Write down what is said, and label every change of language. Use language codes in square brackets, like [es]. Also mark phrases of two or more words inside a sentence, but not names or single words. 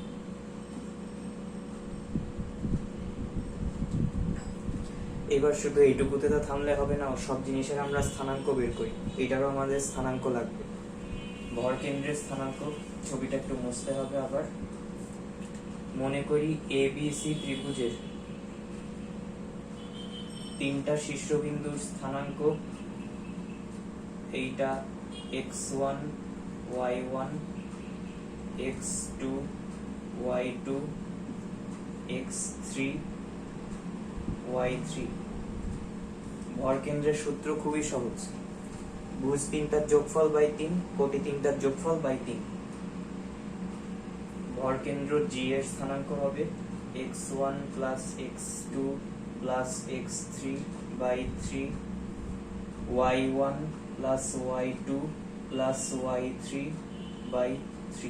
[bn] এবার শুধু এইটুকুতে তো থামলে হবে না, সব জিনিসের আমরা স্থানাঙ্ক বের করি, এটারও আমাদের স্থানাঙ্ক লাগবে। ভর কেন্দ্রের স্থানাঙ্ক, ছবিটা একটু মুছতে হবে আবার। মনে করি এবিসি ত্রিভুজের তিনটা শীর্ষবিন্দুর স্থানাঙ্ক, এইটা x1 y1 x2 y2 x3 y3। ভর কেন্দ্রের সূত্র খুবই সহজ, ভুজ তিনটার যোগফল বাই 3, কোটি তিনটার যোগফল বাই 3। ভর কেন্দ্র জি এর স্থানাঙ্ক হবে x1 প্লাস x2 প্লাস x3 বাই 3, y1 প্লাস y2 প্লাস y3 বাই 3।